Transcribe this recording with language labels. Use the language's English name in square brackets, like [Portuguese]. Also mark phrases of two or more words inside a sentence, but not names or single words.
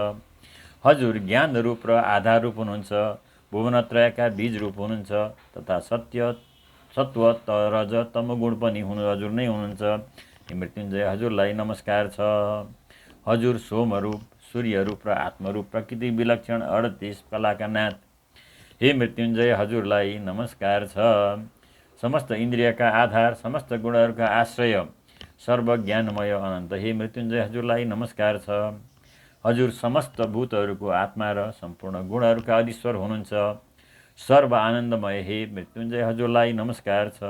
[Nepali] हजुर ज्ञान रूप र आधार रूप हुनुहुन्छ। भुवनत्रयका बीज रूप हुनुहुन्छ तथा सत्य, सत्व, रज, तमोगुण पनि हजुर नै हुनुहुन्छ। हे मृत्युञ्जय, हजुरलाई नमस्कार छ। हजुर सोम रूप, सूर्य रूप र आत्मरूप, प्रकृति विलक्षण 38 कलाका नाथ हे मृत्युञ्जय, हजुरलाई नमस्कार छ। समस्त इन्द्रियका आधार, समस्त गुणहरूका आश्रय, सर्वज्ञानमय अनन्त हे मृत्युञ्जय, हजुरलाई नमस्कार छ। हजुर समस्त भूतहरूको आत्मा र सम्पूर्ण गुणहरूका अधीश्वर हुनुहुन्छ। सर्व आनन्दमय हे मृत्युञ्जय, हजुरलाई नमस्कार छ।